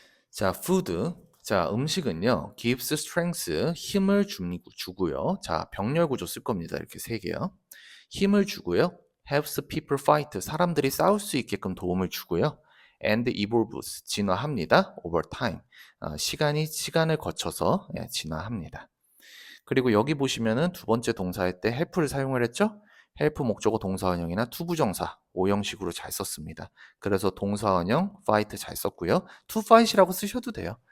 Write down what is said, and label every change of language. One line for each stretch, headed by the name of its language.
Korean: 자, food. 자, 음식은요.
English: gives strength,
Korean: 힘을 주고요. 자, 병렬 구조 쓸 겁니다. 이렇게 세 개요. 힘을 주고요.
English: helps people fight,
Korean: 사람들이 싸울 수 있게끔 도움을 주고요.
English: and evolves,
Korean: 진화합니다.
English: over time,
Korean: 시간을 거쳐서 진화합니다. 그리고 여기 보시면은 두 번째 동사할 때 help를 사용을 했죠? help 목적어 동사원형이나 투부정사 오형식으로 잘 썼습니다. 그래서 동사원형 fight 잘 썼고요. to fight이라고 쓰셔도 돼요.